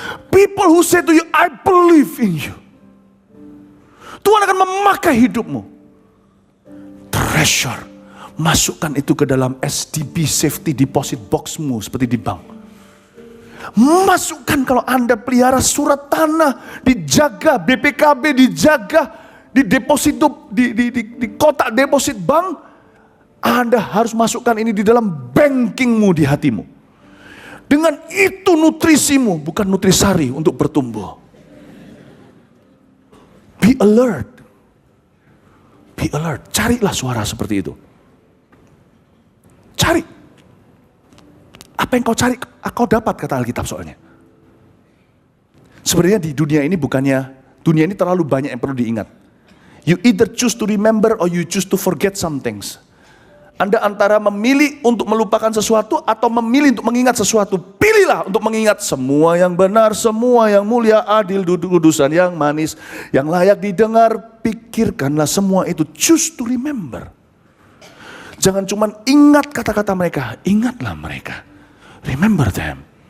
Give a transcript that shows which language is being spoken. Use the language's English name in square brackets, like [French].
[English] People who say to you, I believe in you. [Indonesian] Tuhan akan memakai hidupmu. Treasure, masukkan itu ke dalam SDB, safety deposit boxmu, seperti di bank. Masukkan kalau Anda pelihara surat tanah, dijaga, BPKB dijaga, di deposito, di kotak deposit bank. Anda harus masukkan ini di dalam bankingmu di hatimu. Dengan itu nutrisimu, bukan nutrisari untuk bertumbuh. [English] Be alert. Be alert. [Indonesian] Carilah suara seperti itu. Cari. Apa yang kau cari, kau dapat, kata Alkitab soalnya. Sebenarnya di dunia ini dunia ini terlalu banyak yang perlu diingat. [English] You either choose to remember or you choose to forget some things. [Indonesian] Anda antara memilih untuk melupakan sesuatu atau memilih untuk mengingat sesuatu. Pilihlah untuk mengingat semua yang benar, semua yang mulia, adil, kudusan, yang manis, yang layak didengar. Pikirkanlah semua itu. [English] Choose to remember. [Indonesian] Jangan cuma ingat kata-kata mereka, ingatlah mereka. [English] Remember them.